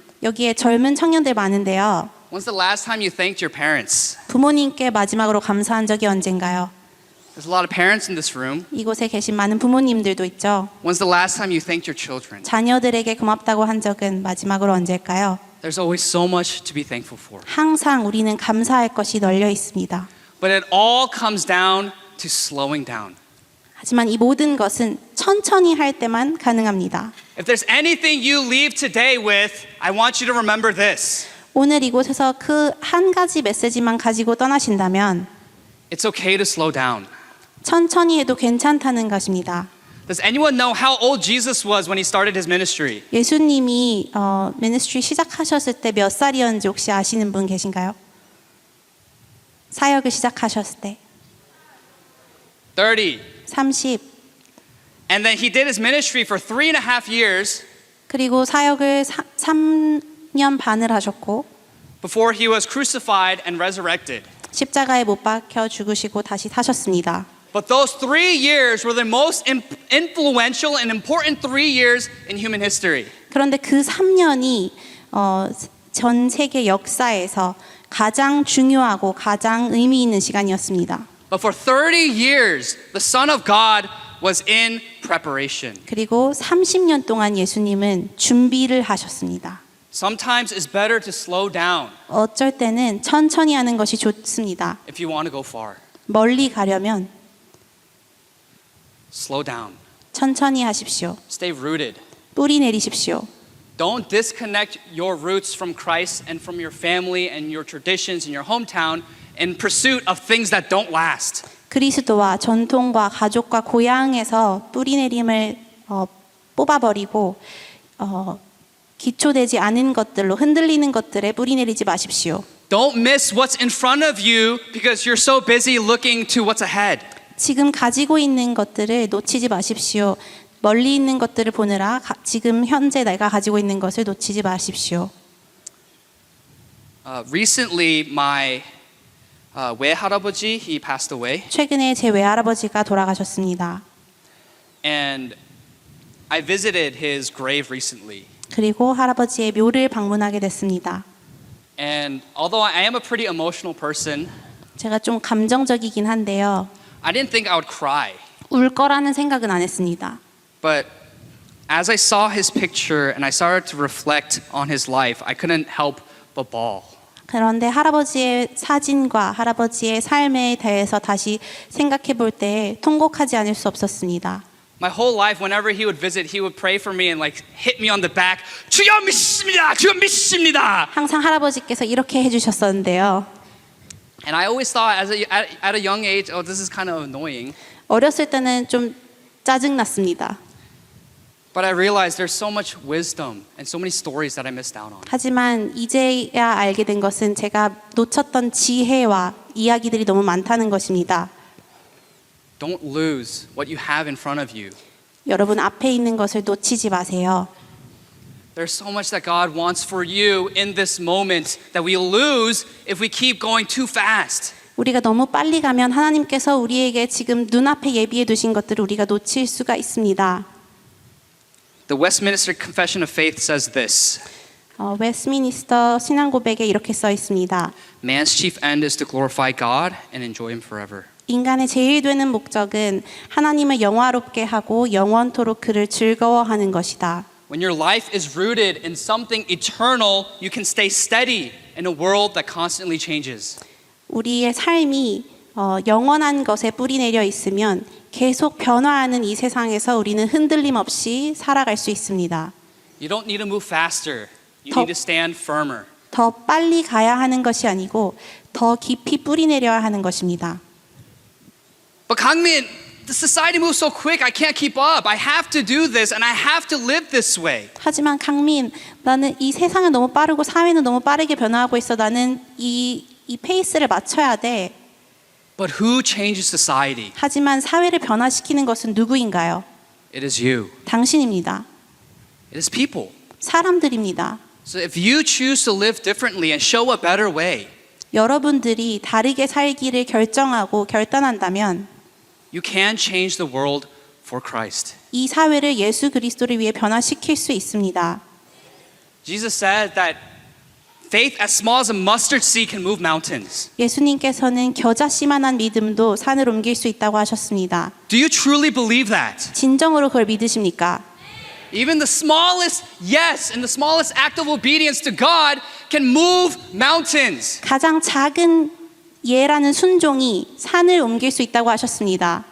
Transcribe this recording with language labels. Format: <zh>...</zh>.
<ko>여기에 젊은 청년들 많은데요.</ko> <en>When's the last time you thanked your parents?</en> <ko>부모님께 마지막으로 감사한 적이 언젠가요?</ko> <en>There's a lot of parents in this room.</en> <ko>이곳에 계신 많은 부모님들도 있죠.</ko> <en>When's the last time you thanked your children?</en> <ko>자녀들에게 고맙다고 한 적은 마지막으로 언제일까요?</ko> <en>There's always so much to be thankful for.</en> <ko>항상 우리는 감사할 것이 널려 있습니다.</ko> <en>But it all comes down to slowing down.</en> <ko>하지만 이 모든 것은 천천히 할 때만 가능합니다.</ko> <en>If there's anything you leave today with, I want you to remember this.</en> <ko>오늘 이곳에서 그 한 가지 메시지만 가지고 떠나신다면</ko> <en>It's okay to slow down.</en> <ko>천천히 해도 괜찮다는 것입니다.</ko> <en>Does anyone know how old Jesus was when he started his ministry?</en> <ko>예수님이 미니스트리 시작하셨을 때 몇 살이었는지 혹시 아시는 분 계신가요? 사역을 시작하셨을 때</ko> <en>30.</en> <ko>30.</ko> <en>And then he did his ministry for 3.5 years</en> <ko>그리고 사역을 3년 반을 하셨고</ko> <en>before he was crucified and resurrected.</en> <ko>십자가에 못 박혀 죽으시고 다시 사셨습니다.</ko> <en>But those 3 years were the most influential and important 3 years in human history.</en> <ko>그런데 그 3년이 전 세계 역사에서 가장 중요하고 가장 의미 있는 시간이었습니다.</ko> <en>But for 30 years, the Son of God was in preparation.</en> <ko>그리고 30년 동안 예수님은 준비를 하셨습니다.</ko> <en>Sometimes it's better to slow down</en> <ko>어쩔 때는 천천히 하는 것이 좋습니다.</ko> <en>if you want to go far.</en> <ko>멀리 가려면</ko> <en>Slow down.</en> <ko>천천히 하십시오.</ko> <en>Stay rooted.</en> <ko>뿌리 내리십시오.</ko> <en>Don't disconnect your roots from Christ and from your family and your traditions in your hometown in pursuit of things that don't last.</en> <ko>그리스도와 전통과 가족과 고향에서 뿌리 내림을 뽑아버리고 기초되지 않은 것들로 흔들리는 것들에 뿌리 내리지 마십시오.</ko> <en>Don't miss what's in front of you because you're so busy looking to what's ahead.</en> <ko>지금 가지고 있는 것들을 놓치지 마십시오. 멀리 있는 것들을 보느라 지금 현재 내가 가지고 있는 것을 놓치지 마십시오.</ko> <en>Recently, my 외할아버지, he passed away.</en> <ko>최근에 제 외할아버지가 돌아가셨습니다.</ko> <en>And I visited his grave recently.</en> <ko>그리고 할아버지의 묘를 방문하게 됐습니다.</ko> <en>And although I am a pretty emotional person,</en> <ko>제가 좀 감정적이긴 한데요.</ko> <en>I didn't think I would cry.</en> <ko>울 거라는 생각은 안 했습니다.</ko> <en>But as I saw his picture and I started to reflect on his life, I couldn't help but bawl.</en> <ko>그런데 할아버지의 사진과 할아버지의 삶에 대해서 다시 생각해 볼 때 통곡하지 않을 수 없었습니다.</ko> <en>My whole life, whenever he would visit, he would pray for me and like hit me on the back.</en> <ko>주여 믿습니다. 주여 믿습니다. 항상 할아버지께서 이렇게 해주셨었는데요.</ko> <en>And I always thought at a young age, oh, this is kind of annoying.</en> <ko>어렸을 때는 좀 짜증났습니다.</ko> <en>But I realized there's so much wisdom and so many stories that I missed out on.</en> <ko>하지만 이제야 알게 된 것은 제가 놓쳤던 지혜와 이야기들이 너무 많다는 것입니다.</ko> <en>Don't lose what you have in front of you.</en> <ko>여러분 앞에 있는 것을 놓치지 마세요.</ko> <en>There's so much that God wants for you in this moment that we lose if we keep going too fast.</en> <ko>우리가 너무 빨리 가면 하나님께서 우리에게 지금 눈앞에 예비해 두신 것들을 우리가 놓칠 수가 있습니다.</ko> <en>The Westminster Confession of Faith says this.</en> <ko>웨스트미니스터 신앙 고백에 이렇게 써 있습니다.</ko> <en>Man's chief end is to glorify God and enjoy him forever.</en> <ko>인간의 제일 되는 목적은 하나님을 영화롭게 하고 영원토록 그를 즐거워하는 것이다.</ko> <en>When your life is rooted in something eternal, you can stay steady in a world that constantly changes.</en> <ko>우리의 삶이 영원한 것에 뿌리 내려 있으면 계속 변화하는 이 세상에서 우리는 흔들림 없이 살아갈 수 있습니다.</ko> <en>You don't need to move faster. You</en> <ko>더-</ko> <en>need to stand firmer.</en> <ko>더 빨리 가야 하는 것이 아니고 더 깊이 뿌리 내려야 하는 것입니다.</ko> <en>But Kangmin, the society moves so quick. I can't keep up. I have to do this and I have to live this way.</en> <ko>하지만 강민, 나는 이 세상은 너무 빠르고 사회는 너무 빠르게 변화하고 있어. 나는 이 페이스를 맞춰야 돼.</ko> <en>But who changes society?</en> <ko>하지만 사회를 변화시키는 것은 누구인가요?</ko> <en>It is you.</en> <ko>당신입니다.</ko> <en>It is people.</en> <ko>사람들입니다.</ko> <en>So if you choose to live differently and show a better way,</en> <ko>여러분들이 다르게 살기를 결정하고 결단한다면</ko> <en>you can change the world for Christ.</en> <ko>이 사회를 예수 그리스도를 위해 변화시킬 수 있습니다.</ko> <en>Jesus said that faith as small as a mustard seed can move mountains.</en> <ko>예수님께서는 겨자씨만한 믿음도 산을 옮길 수 있다고 하셨습니다.</ko> <en>Do you truly believe that?</en> <ko>진정으로 그걸 믿으십니까?</ko> <en>Even the smallest yes and the smallest act of obedience to God can move mountains.</en> <ko>가장 작은 예라는 순종이 산을 옮길 수 있다고 하셨습니다.</ko>